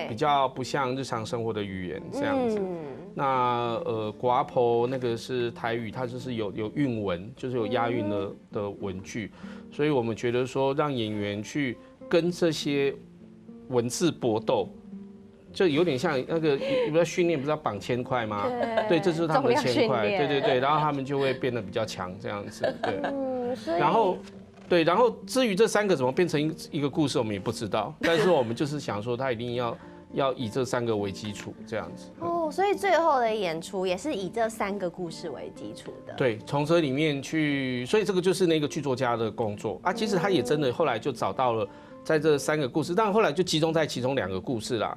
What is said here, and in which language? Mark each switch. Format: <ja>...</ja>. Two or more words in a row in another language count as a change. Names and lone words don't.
<zh>比較不像日常生活的語言這樣子。那寡婆那個是台語，它就是有韻文，就是有押韻的文句，所以我們覺得說讓演員去跟這些文字搏鬥，就有點像那個不是訓練不是要綁鉛塊嗎？對，這就是他們的鉛塊，對，然後他們就會變得比較強這樣子，對。然後至於這3個怎麼變成一個故事，我們也不知道，但是我們就是想說，他一定要要以这3个为基础这样子。哦，所以最后的演出也是以这3个故事为基础的。对，从这里面去，所以这个就是那个剧作家的工作啊。其实他也真的后来就找到了在这3个故事，但后来就集中在其中2个故事啦。</zh>